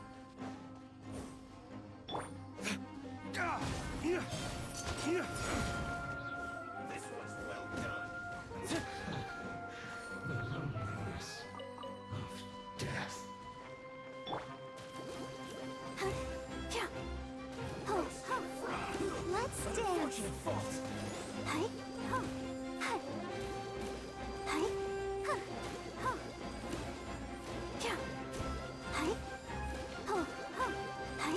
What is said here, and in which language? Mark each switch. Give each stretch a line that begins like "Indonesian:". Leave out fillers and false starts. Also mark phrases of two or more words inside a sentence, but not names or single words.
English: This was well done. The loneliness of death. Let's dance. Hi, ho, hi. Hi, huh, ho. Yeah. Hi, ho, ho, hi.